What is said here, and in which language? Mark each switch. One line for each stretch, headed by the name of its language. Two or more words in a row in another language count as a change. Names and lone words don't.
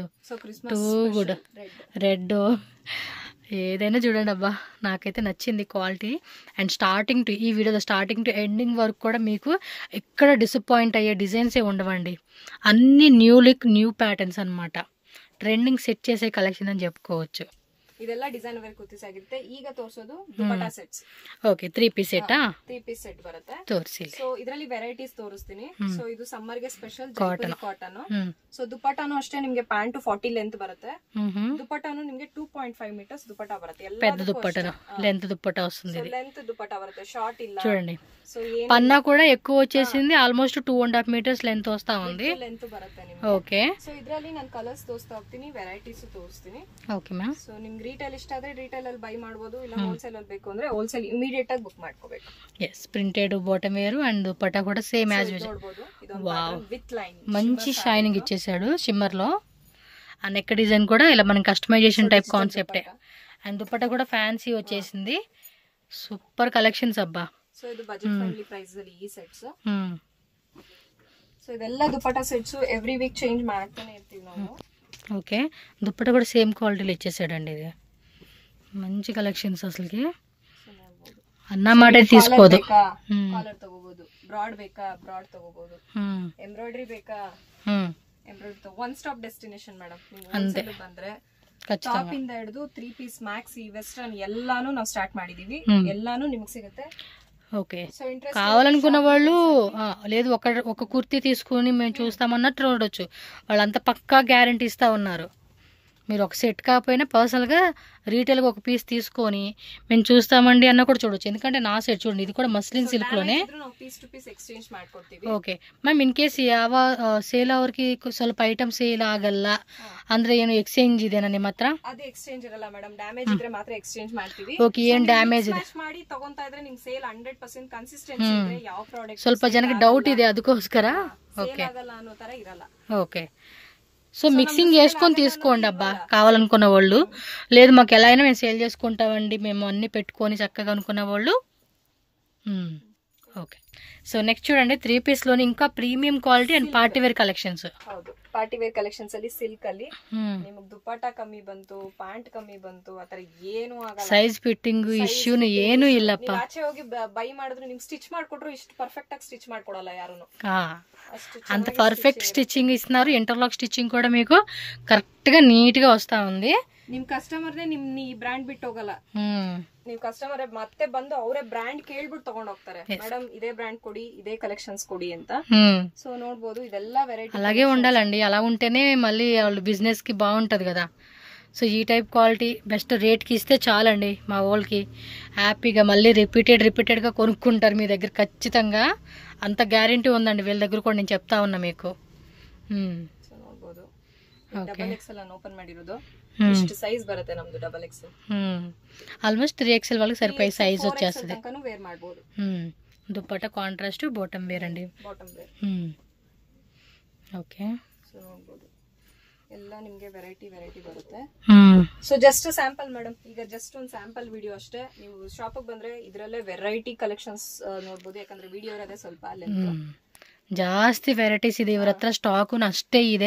English: too good red,
Telugu: ఏదైనా చూడండి అబ్బా, నాకైతే నచ్చింది క్వాలిటీ.
English: and starting to
Telugu: ఈ వీడియోలో
English: starting to ending
Telugu: వరకు కూడా మీకు ఎక్కడ డిసప్పాయింట్ అయ్యే డిజైన్సే ఉండవండి. అన్ని
English: new look, new patterns
Telugu: అనమాట.
English: trending set
Telugu: చేసే కలెక్షన్ అని చెప్పుకోవచ్చు.
Kannada: ಇದೆಲ್ಲ
English: design wear kurtis
Kannada: ಆಗಿರುತ್ತೆ. ಈಗ ತೋರಿಸೋದು ದುಪಟ್ಟಾ ಸೆಟ್ಸ್. ಓಕೆ 3 ಪೀಸ್ ಸೆಟ್
English: 3 piece set
Kannada: ಬರುತ್ತೆ. ತೋರಿಸಿ. ಸೊ ಇದರಲ್ಲಿ ವೆರೈಟೀಸ್ ತೋರಿಸ್ತೀನಿ. ಸೊ ಇದು ಸಮ್ಮರ್ ಗೆ ಸ್ಪೆಷಲ್ ಜೈಪುರಿ ಕಾಟನ್. ಸೊ ದುಪಟ್ಟಾನು ಅಷ್ಟೇ ನಿಮ್ಗೆ ಪ್ಯಾಂಟ್ 40 ಲೆಂತ್ ಬರುತ್ತೆ. ದುಪಟ್ಟಾನು ನಿಮ್ಗೆ 2.5 ಮೀಟರ್ಸ್ ದುಪಟ್ಟಾ ಬರುತ್ತೆ.
Telugu: పెద్ద దుపట్టా లెంత్ దుపట్టా వస్తుంది.
Kannada: లెంత్ దుపట్టా బರುತ್ತೆ, షార్ట్ ಇಲ್ಲ.
Telugu: చూడండి పన్నా కూడా ఎక్కువ వచ్చేసింది,
English: almost 2.5 metres length
Telugu: వస్తా ఉంది.
Kannada: లెంత్ ಬರುತ್ತೆ ನಿಮಗೆ. ಓಕೆ. ಸೊ ಇದರಲ್ಲಿ ನಾನು ಕಲರ್ಸ್ ತೋರಿಸ್ತಾ ಹೋಗ್ತೀನಿ, ವೆರೈಟೀಸ್ ತೋರಿಸ್ತೀನಿ. ಓಕೆ ಮ್ಯಾಮ್. ಸೊ ನಿಮ್ಗೆ ರಿಟೇಲ್ ಇಷ್ಟ ಆದ್ರೆ ರಿಟೇಲ್ ಅಲ್ಲಿ ಬೈ ಮಾಡಬಹುದು, ಇಲ್ಲ ಹೋಲ್ಸೇಲ್ ಅಲ್ಲಿ ಬೇಕು ಅಂದ್ರೆ ಹೋಲ್ಸೇಲ್ ಇಮಿಡಿಯೇಟ್ ಆಗಿ ಬುಕ್ ಮಾಡ್ಕೋಬೇಕು.
English: yes, printed bottom wear and దుపట్టా కూడా same as
Kannada: ನೋಡಬಹುದು. ಇದೊಂದು
English: with line
Telugu: మంచి షైనింగ్ ఇచ్చేసాడు షిమ్మర్ లో. ఆ నెక్ డిజైన్ కూడా ఇలా మనం
English: customisation type
Telugu: కాన్సెప్టే. అండ్ దుపట్టా కూడా ఫ్యాన్సీ వచ్చేసింది.
English: super collections
Telugu: అబ్బా.
Kannada: సో ಇದು
English: budget friendly price
Kannada: ಅಲ್ಲಿ ಈ ಸೆಟ್ಸ್. సో ಇದೆಲ್ಲ ದುಪಟ್ಟಾ ಸೆಟ್ಸ್
English: every week change
Kannada: ಮಾಡ್ತಾನೆ ಇರ್ತೀವಿ ನಾವು.
Telugu: ఓకే. దుపట్టా కూడా సేమ్ క్వాలిటీలో ఇచ్చేసాడండి. ఇది మంచి కలెక్షన్స్ అసలుకి. అన్న మాట తీసుకోదు.
Kannada: కాలర్ ತಗೋಬಹುದು, ಬ್ರಾಡ್ ಬೇಕಾ ಬ್ರಾಡ್ ತಗೋಬಹುದು, ಎಂಬ್ರಾಯ್ಡರಿ ಬೇಕಾ ಎಂಬ್ರಾಯ್ಡರಿ.
English: one stop destination madam.
Kannada: ನೀವು ಬಂದ್ರೆ ಟಾಪ್ ಇಂದ ಹಿಡಿದು
English: 3 piece maxi western
Kannada: ಎಲ್ಲಾನು ನಾವು ಸ್ಟಾರ್ಟ್ ಮಾಡಿದೀವಿ. ಎಲ್ಲಾನು ನಿಮಗೆ ಸಿಗುತ್ತೆ.
Telugu: ఓకే. కావాలనుకున్న వాళ్ళు లేదు ఒక కుర్తీ తీసుకుని మేము చూస్తామన్నట్టు చూడొచ్చు. వాళ్ళంతా పక్కా గ్యారంటీ ఇస్తా ఉన్నారు. మీరు ఒక సెట్ కాకపోయినా పర్సనల్గా రీటైల్గా ఒక పీస్ తీసుకొని మేము చూస్తామండి అన్న కూడా చూడొచ్చు. ఎందుకంటే నా సెట్ చూడండి, ఇది కూడా
English: muslin silk. OK ma'am, in case
Kannada: ಯಾವ ಸೇಲ್ ಅವ್ರಿಗೆ ಸ್ವಲ್ಪ
English: item sale
Kannada: ಆಗಲ್ಲ ಅಂದ್ರೆ ಏನು ಎಕ್ಸ್ಚೇಂಜ್ ಇದೆನಾ ನಿಮ್ಮ ಹತ್ರ? ಅದು ಎಕ್ಸ್ಚೇಂಜ್ ಇರಲ್ಲ ಮೇಡಮ್, ಡ್ಯಾಮೇಜ್ ಇದ್ರೆ ಮಾತ್ರ ಎಕ್ಸ್ಚೇಂಜ್ ಮಾಡ್ತೀವಿ. ಓಕೆ, ಏನ್ ಡ್ಯಾಮೇಜ್ ಇದೆ ಮಾಡಿ ತಗೊಂತಾ ಇದ್ರೆ ನಿಮ್ಗೆ ಸೇಲ್ 100% ಕನ್ಸಿಸ್ಟೆನ್ಸಿ ಇದ್ರೆ ಯಾವ ಪ್ರಾಡಕ್ಟ್ ಸ್ವಲ್ಪ ಜನಕ್ಕೆ ಡೌಟ್ ಇದೆ, ಅದಕ್ಕೋಸ್ಕರ. ಓಕೆ ಆಗಲ್ಲ ಅನ್ನೋ ತರ ಇರಲ್ಲ.
Telugu: ఓకే. సో మిక్సింగ్ చేసుకొని తీసుకోండి అబ్బా కావాలనుకున్న వాళ్ళు. లేదు మాకు ఎలా అయినా మేము సేల్ చేసుకుంటామండి, మేము అన్ని పెట్టుకొని చక్కగా అనుకున్న వాళ్ళు. ఓకే. సో నెక్స్ట్ చూడండి 3 పీస్ లోని ఇంకా
English: premium quality and party wear collections.
Kannada: ಹೌದು,
English: party wear collections
Kannada: ಅಲ್ಲಿ ಸಿಲ್ಕ್ ಅಲ್ಲಿ ನಿಮಗೆ ದುಪಟ್ಟಾ ಕಮ್ಮಿ ಬಂತು, ಪ್ಯಾಂಟ್ ಕಮ್ಮಿ ಬಂತು, ಆತರ ಏನು ಆಗಲ್ಲ.
English: size fitting issue
Kannada: ಏನು ಇಲ್ಲಪ್ಪ. ಆಚೆ ಹೋಗಿ ಬೈ ಮಾಡಿದ್ರು ನಿಮ್ಗೆ ಸ್ಟಿಚ್ ಮಾಡ್ಕೊಟ್ರು ಇಷ್ಟು ಪರ್ಫೆಕ್ಟ್ ಆಗಿ ಸ್ಟಿಚ್ ಮಾಡ್ಕೊಡಲ್ಲ ಯಾರುನು.
Telugu: అంత
English: perfect stitching
Telugu: ఇస్తున్నారు.
English: interlock stitching
Telugu: కూడా మీకు కరెక్ట్ గా నీట్ గా వస్తా ఉంది.
Kannada: ನಿಮ್ ಕಸ್ಟಮರ್ ನಿಮ್ ಈ ಬ್ರಾಂಡ್ ಬಿಟ್ಟು ಹೋಗಲ್ಲ. ನೀವು ಕಸ್ಟಮರ್ ಮತ್ತೆ ಬಂದು ಅವರೇ ಬ್ರಾಂಡ್ ಕೇಳ್ಬಿಟ್ಟು ತಗೊಂಡ್ ಹೋಗ್ತಾರೆ. ಮೇಡಂ ಇದೇ ಬ್ರಾಂಡ್ ಕೊಡಿ, ಇದೇ ಕಲೆಕ್ಷನ್ಸ್ ಕೊಡಿ ಅಂತ. సో ನೋಡಬಹುದು ಇದೆಲ್ಲ ವೆರೈಟಿ.
Telugu: అలాగే ఉండాలండి, అలా ఉంటేనే మళ్ళీ వాళ్ళు బిజినెస్ కి బాగుంటది కదా. సో ఈ టైప్ క్వాలిటీ బెస్ట్ రేట్కి ఇస్తే చాలండి, మా వాళ్ళకి హ్యాపీగా మళ్ళీ రిపీటెడ్గా కొనుక్కుంటారు మీ దగ్గర ఖచ్చితంగా. అంత గ్యారంటీ ఉందండి వీళ్ళ దగ్గర కూడా, నేను చెప్తా ఉన్నా మీకు.
Kannada: ನೋಡಬಹುದು
English: double XL
Kannada: ಅನ್ನು ಓಪನ್ ಮಾಡಿರೋದು. ಇಷ್ಟು ಸೈಜ್ ಬರುತ್ತೆ ನಮ್ದು
English: double XL.
Telugu: ಆಲ್ಮೋಸ್ಟ್ 3XL వాళ్ళకి సరిపోయే సైజ్ వచ్చేస్తుంది.
Kannada: ತನಕನು ವೇರ್ ಮಾಡಬಹುದು.
Telugu: దుపట్టా
English: contrast bottom wear
Telugu: అండి.
English: bottom wear.
Telugu: ఓకే.
Kannada: ಸೊ ನೋಡಬಹುದು ಎಲ್ಲ ನಿಮಗೆ ವೆರೈಟಿ ಬರುತ್ತೆ.
English: so just sample madam,
Kannada: ಈಗ ಜಸ್ಟ್ ಒಂದು
English: sample video
Kannada: ಅಷ್ಟೇ. ನೀವು ಶಾಪಿಗೆ ಬಂದ್ರೆ ಇದರಲ್ಲೇ
English: variety collections
Kannada: ನೋಡಬಹುದು, ಯಾಕಂದ್ರೆ ವಿಡಿಯೋ ಇರೋದೇ ಸ್ವಲ್ಪ ಲೆಂತ್. ಜಾಸ್ತಿ ವೆರೈಟೀಸ್ ಇದೆ ಇವ್ರ ಹತ್ರ, ಸ್ಟಾಕು ಅಷ್ಟೇ ಇದೆ.